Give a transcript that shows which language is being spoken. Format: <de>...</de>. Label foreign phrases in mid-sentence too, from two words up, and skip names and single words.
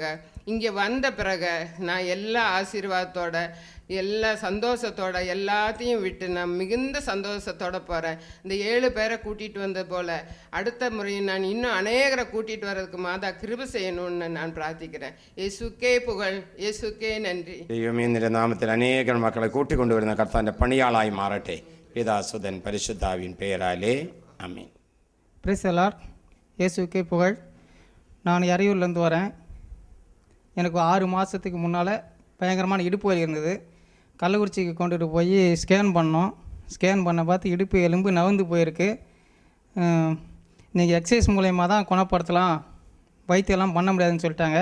<ta>இங்கே வந்த பிறகு நான் எல்லா ஆசீர்வாதத்தோட எல்லா சந்தோஷத்தோட எல்லாத்தையும் விட்டு நான் மிகுந்த சந்தோஷத்தோட போகிறேன். இந்த 7 பேரை கூட்டிகிட்டு வந்த போல் அடுத்த முறையும் நான் இன்னும் அநேகரை கூட்டிகிட்டு வர்றதுக்கு மாதா கிருபை செய்யணும்னு நான் பிரார்த்திக்கிறேன். இயேசுக்கே புகழ், இயேசுக்கே நன்றி.</ta> <ml>ദൈവമേ നിന്റെ നാമത്തിൽ അനേകം മക്കളെ കൂട്ടിക്കൊണ്ടുവരുന്ന കർത്താവിൻ്റെ പണിയാളായി മാറട്ടെ. പിതാസുതൻ പരിശുദ്ധാവിൻ പേരാലേ ആമേൻ.</ml> <en>Praise the Lord.</en> <ta>இயேசுக்கே புகழ். நான் அரியூர்லேருந்து வரேன். எனக்கு 6 மாதத்துக்கு முன்னால் பயங்கரமான இடுப்பு வலி இருந்தது. கள்ளக்குறிச்சிக்கு கொண்டுட்டு போய் ஸ்கேன் பண்ணோம். ஸ்கேன் பண்ண பார்த்து இடுப்பு எலும்பு நவுந்து போயிருக்கு. நீங்கள் எக்ஸசைஸ் மூலயமா தான் குணப்படுத்தலாம், வைத்தியெல்லாம் பண்ண முடியாதுன்னு சொல்லிட்டாங்க.</ta>